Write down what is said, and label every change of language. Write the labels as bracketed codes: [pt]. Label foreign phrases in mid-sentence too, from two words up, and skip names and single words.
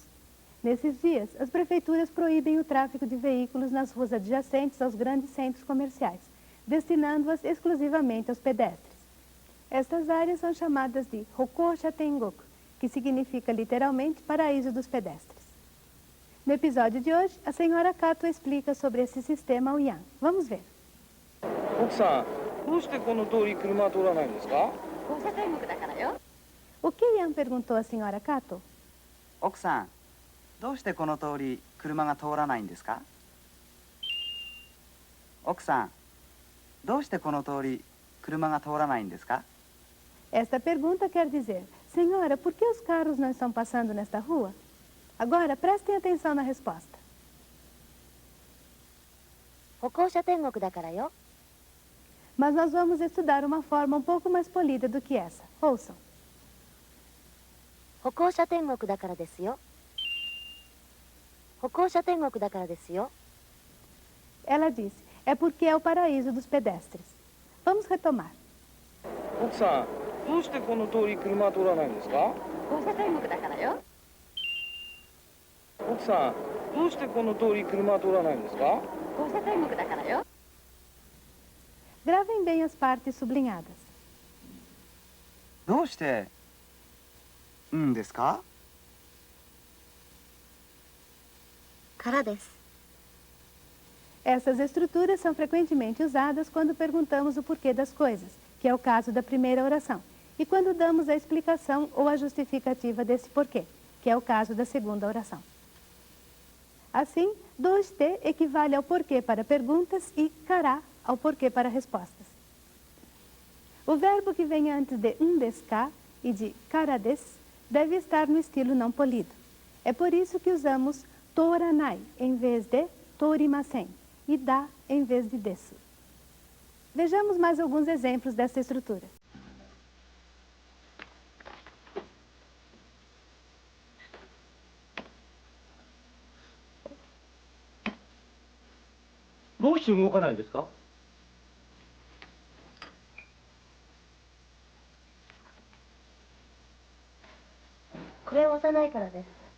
[pt] Nesses dias, as prefeituras proíbem o tráfego de veículos nas ruas adjacentes aos grandes centros comerciais, destinando-as exclusivamente aos pedestres. Estas áreas são chamadas de [ja] 歩行者天国, [pt] que significa literalmente paraíso dos pedestres. No episódio de hoje, a senhora Kato explica sobre esse sistema ao Ian. Vamos ver. [ja] 奥さん、どうしてこの通り車は通らないんですか？放射天国だからよ。 [pt] O que Ian perguntou à senhora Kato? [ja] 奥さん、どうしてこの通り車が通らないんですか？奥さん、どうしてこの通り車が通らないんですか？ [pt] Esta pergunta quer dizer, senhora, por que os carros não estão passando nesta rua? Agora, prestem atenção na resposta. [ja] 歩行者天国だからよ。 [pt] Mas nós vamos estudar uma forma um pouco mais polida do que essa. Ouçam. [ja] 歩行者天国だからですよ。歩行者天国だからですよ。 [pt] Ela disse, é porque é o paraíso dos pedestres. Vamos retomar. [ja] 奥さん、どうしてこの通り車は通らないんですか？放射天国だからよ。奥さん、どうしてこの通り車は通らないんですか？放射天国だからよ。 [pt] Gravem bem as partes sublinhadas. [ja] どうしてんですか？からです。 [pt] Essas estruturas são frequentemente usadas quando perguntamos o porquê das coisas, que é o caso da primeira oração, e quando damos a explicação ou a justificativa desse porquê, que é o caso da segunda oração. Assim, doste equivale ao porquê para perguntas e kara ao porquê para respostas. O verbo que vem antes de [ja] ですか [pt] e de [ja] からです [pt] deve estar no estilo não polido. É por isso que usamos toranai em vez de torimasen e da em vez de desu. Vejamos mais alguns exemplos dessa estrutura. [ja] どうして動かないんですか？これを押さないからです。